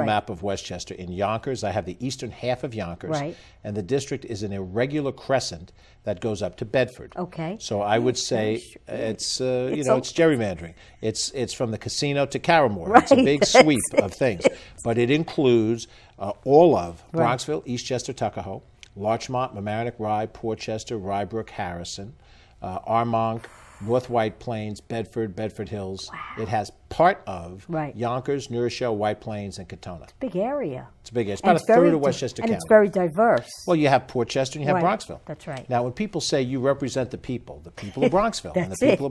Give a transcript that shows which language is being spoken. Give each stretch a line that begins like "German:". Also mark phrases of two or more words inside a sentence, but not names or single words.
English: map of Westchester, in Yonkers. I have the eastern half of Yonkers. Right. And the district is an irregular crescent that goes up to Bedford. Okay. So I would say it's gerrymandering. It's from the casino to Carramore. It's a Right. big sweep of things. But it includes all of Right. Bronxville, Eastchester, Tuckahoe, Larchmont, Mamaroneck, Rye, Portchester, Rybrook, Harrison, Armonk, North White Plains, Bedford, Bedford Hills. Wow. It has part of Right. Yonkers, New Rochelle, White Plains, and Katona. Big area. It's a big area. It's And about a third very of Westchester and County. it's very diverse. Well, you have Portchester and you have Right. Bronxville. That's right. Now, when people say you represent the people of Bronxville and the That's people